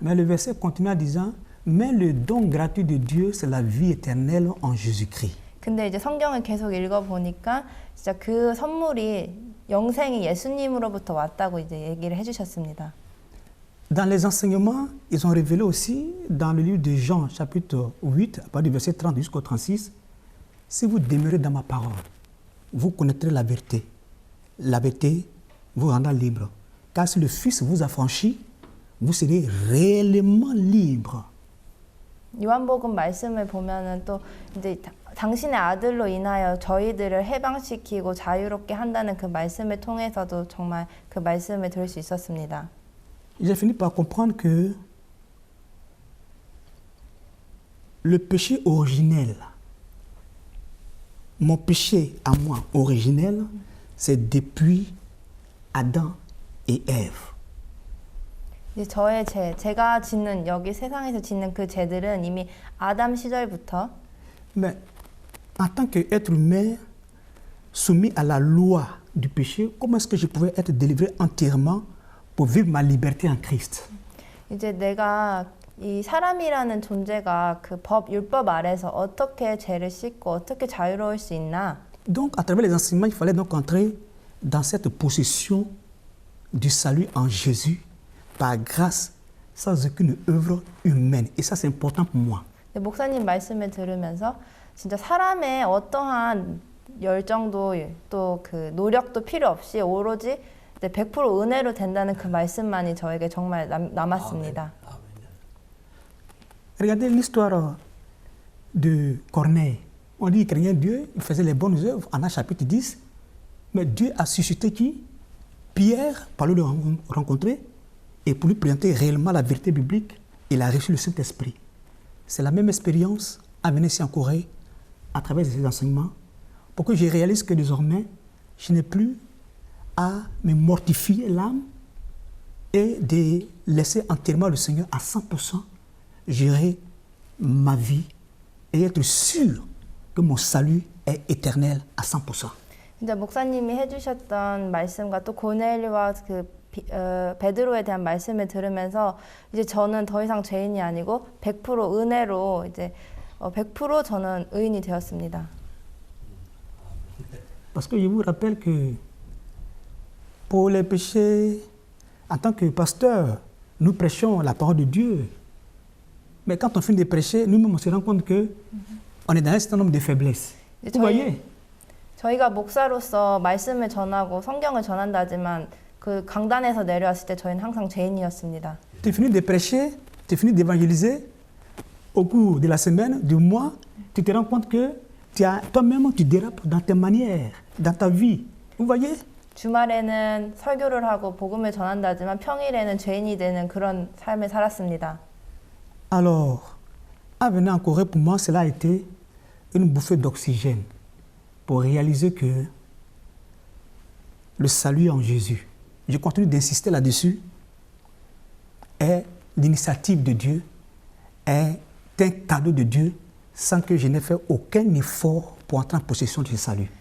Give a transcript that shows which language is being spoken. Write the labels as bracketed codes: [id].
[fr] Mais le verset continue en disant, mais le don gratuit de Dieu, c'est la vie éternelle en Jésus-Christ. [ko] 근데 이제 성경을 계속 읽어 보니까 진짜 그 선물이 영생이 예수님으로부터 왔다고 이제 얘기를 해주셨습니다. [fr] Dans les enseignements, ils ont révélé aussi dans le livre de Jean, chapitre 8, à partir du verset 30 jusqu'au 36, si vous demeurez dans ma parole, vous connaîtrez la vérité. La vérité vous rendra libre. Car si le Fils vous affranchit, vous serez réellement libre. [ko] 요한복음 말씀을 보면은 또 이제 당신의 아들로 인하여 저희들을 해방시키고 자유롭게 한다는 그 말씀을 통해서도 정말 그 말씀을 들을 수 있었습니다. [fr] J'ai fini par comprendre que le péché originel, mon péché à moi originel, c'est depuis Adam et Ève. [ko] 이제 저의 제가 짓는 여기 세상에서 짓는 그 죄들은 이미 아담 시절부터 [fr] Mais en tant qu'être humain soumis à la loi du péché, comment est-ce que je pouvais être délivré entièrement pour vivre ma liberté en Christ? [ko] 이제 내가 이 사람이라는 존재가 그 율법 아래서 어떻게 죄를 씻고 어떻게 자유로울 수 있나? [fr] Donc, à travers les enseignements, il fallait donc entrer dans cette possession du salut en Jésus par grâce, sans aucune œuvre humaine. Et ça, c'est important pour moi. [ko] 목사님 말씀을 들으면서 진짜 사람의 어떠한 열정도 또 그 노력도 필요 없이 오로지 100% 은혜로 된다는 그 말씀만이 저에게 정말 남았습니다. [fr] Regardez l'histoire de Corneille. On dit qu'il craignait Dieu, il faisait les bonnes œuvres, en Actes chapitre 10. Mais Dieu a suscité qui? Pierre, par le rencontrer, et pour lui présenter réellement la vérité biblique, il a reçu le Saint-Esprit. C'est la même expérience à venir ici en Corée, à travers ces enseignements, pour que je réalise que désormais, je n'ai plus à me mortifier l'âme et de laisser entièrement le Seigneur à 100% gérer ma vie et être sûr que mon salut est éternel à 100%. [ko] 진짜 목사님이 해주셨던 말씀과 또 고넬료와 그 베드로에 대한 말씀을 들으면서 이제 저는 더 이상 죄인이 아니고 100% 은혜로 이제 100% 저는 의인이 되었습니다. [fr] Parce que je vous rappelle que pour les péchés, en tant que pasteur, nous prêchons la parole de Dieu. Mais quand on finit de prêcher, nous-mêmes on se rend compte que on est dans un certain nombre de faiblesses. Vous voyez? [ko] 저희가 목사로서 말씀을 전하고 성경을 전한다지만 그 강단에서 내려왔을 때 저희는 항상 죄인이었습니다. [fr] Tu finis de prêcher, tu finis d'évangéliser. Au cours de la semaine, du mois, tu te rends compte que toi-même tu dérapes dans tes manières, dans ta vie. Vous voyez? [ko] 주말에는 설교를 하고 복음을 전한다지만 평일에는 죄인이 되는 그런 삶을 살았습니다. [fr] Alors, en venant en Corée, pour moi, cela a été une bouffée d'oxygène pour réaliser que le salut en Jésus, je continue d'insister là-dessus, est l'initiative de Dieu, est un cadeau de Dieu sans que je n'ai fait aucun effort pour entrer en possession de ce salut.